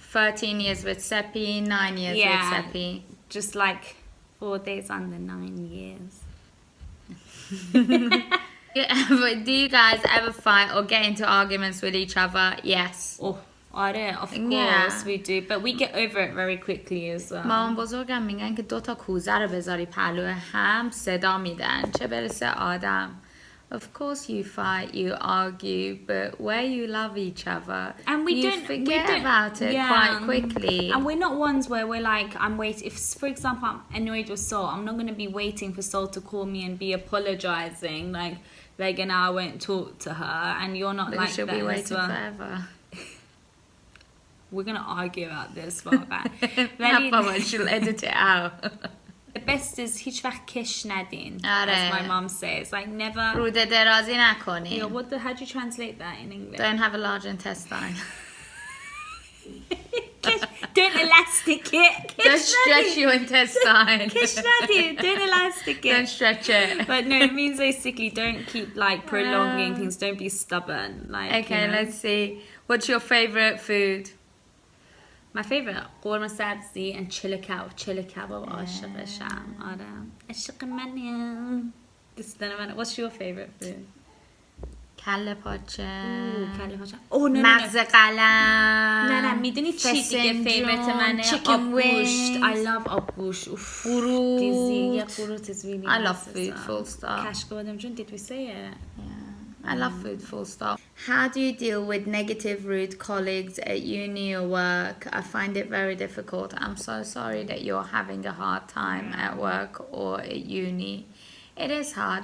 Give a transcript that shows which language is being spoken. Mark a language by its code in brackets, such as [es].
[en] 13 years with Seppi, 9 years with Seppi. Just like 4 days under 9 years. Do you guys ever fight or get into arguments with each other? Yes. Oh, آره, of course we do, but we get over it very quickly as well. [fa] مامان بزرگم میگن که 2 تا کوزه رو بذاری پلو هم صدا میدن، چه برسه آدم. [en] Of course you fight, you argue, but where you love each other, and you forget about it quite quickly. And we're not ones where we're like, I'm waiting. If, for example, I'm annoyed with Sol, I'm not going to be waiting for Sol to call me and be apologizing, like, now I won't talk to her, and you're not like she'll that be waiting as well. forever. We're going to argue about this, Baba. She'll edit it out. The best is [fa] هیچ وقت کش ندین, آره. [en] as my mom says. Like, never... [fa] روده درازی نکنین. [en] Yeah, how do you translate that in English? Don't have a large intestine. Don't elastic it. Don't stretch your intestine. [fa] Kish ندین. [en] Don't elastic it. Don't stretch it. But no, it means basically don't keep like prolonging things. Don't be stubborn. Like, okay, let's see. What's your favourite food? My favourite قورمه سبزی and chili kebab [fa] عاشقشم. آره. عشق منی. [en] What's your favourite food? [fa] کله پاچه. کله پاچه. [en] Oh no. [fa] مغز قلم. نه میدونی چی دیگه فیوریت منه؟ [en] Chicken wings. I love آبگوشت. [fa] قروت. [en] قروت is really I love nice food, full stop. کشک جون, did we say it? I love food, full stop. How do you deal with negative, rude colleagues at uni or work? I find it very difficult. I'm so sorry that you're having a hard time at work or at uni. It is hard.